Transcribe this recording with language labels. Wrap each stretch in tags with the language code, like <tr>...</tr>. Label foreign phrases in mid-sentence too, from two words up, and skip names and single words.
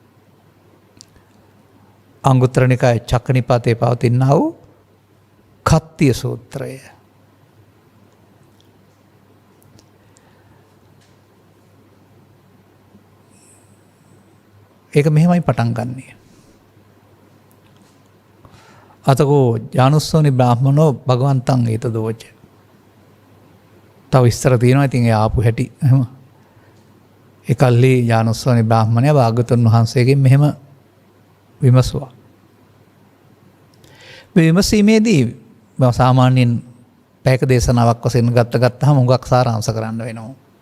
<si>අංගුත්තර නිකායේ චක්කනිපාතේ පවතිනා වූ කත්තිය සූත්‍රය. ඒක මෙහෙමයි පටන් ගන්නෙ.</si> <pi>අතකෝ ජානුස්සෝනි බ්‍රාහ්මනෝ භගවන්තං ඒත දෝච.</pi> <si>තව විස්තර තියෙනවා. ඉතින් ඒ ආපු හැටි එහෙම. ඒකල්ලි ඥානස්සෝනි බ්‍රාහ්මණයා භාග්‍යවතුන් වහන්සේගෙන් මෙහෙම විමසුවා. මේ විමසීමේදී සාමාන්‍යයෙන් පැයක දේශනාවක් වශයෙන් ගත්තාම හුඟක් සාරාංශ කරන්න වෙනවා.</si>